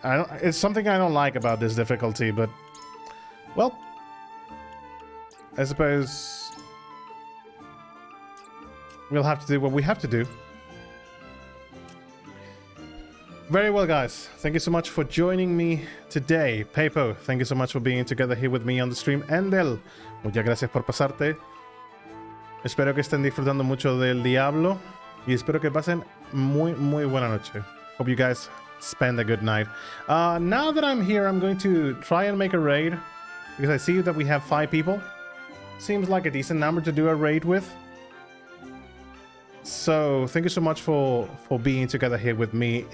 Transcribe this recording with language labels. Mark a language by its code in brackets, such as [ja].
[en] It's something I don't like about this difficulty, but... Well... I suppose... we'll have to do what we have to do. Very well, guys. Thank you so much for joining me today. Pepo, thank you so much for being together here with me on the stream. [es] Endel, muchas gracias por pasarte. Espero que estén disfrutando mucho del Diablo. Y espero que pasen muy buena noche. [en] Hope you guys spend a good night. Now that I'm here, I'm going to try and make a raid. Because I see that we have 5 people. Seems like a decent number to do a raid with. So, thank you so much for being together here with me.